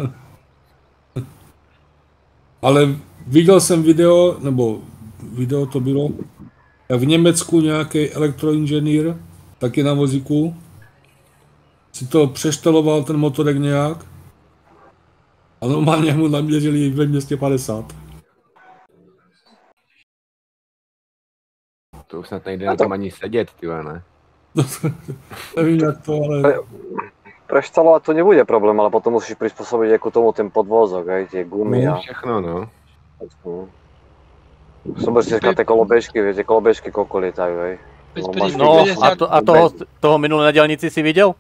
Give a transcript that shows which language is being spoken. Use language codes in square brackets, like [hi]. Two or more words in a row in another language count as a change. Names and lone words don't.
[cs] Ale viděl jsem video, nebo video to bylo, jak v Německu nějaký elektroinženýr, taky na vozíku, si to přešteloval ten motorek nějak a normálně mu naměřili ve městě 50. To už snad nejde na tom ani sedět, tyhle, ne? Nevím jak to, ale... [sk] Preštalovať to nebude problém, ale potom musíš prispôsobiť ako tomu ten podvozok, aj tie gumy a... [cs] Všechno, no. [sk] Zober si tie kolobežky, viete, kolobežky koľko lietajú, hej. No a toho minulé na diaľnici si videl?